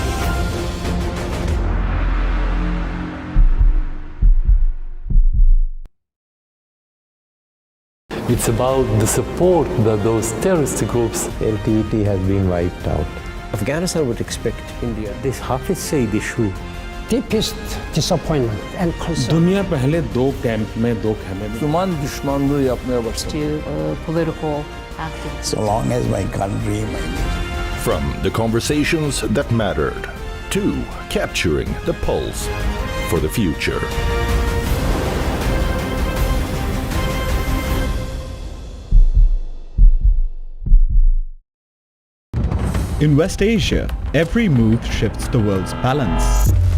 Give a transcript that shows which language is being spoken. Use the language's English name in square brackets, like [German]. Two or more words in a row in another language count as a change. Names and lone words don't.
[English] It's about the support that those terrorist groups. LTT has been wiped out. Afghanistan would expect India. This Hafiz Saeed issue. Deepest disappointment and concern. [Hindi] दुनिया पहले 2 कैंप में 2 खेमे में [Turkish] Müslüman düşmanlığı yapmaya başladı. [English] To political activists. So long as my country. From the conversations that mattered to capturing the pulse for the future. In West Asia, every move shifts the world's balance.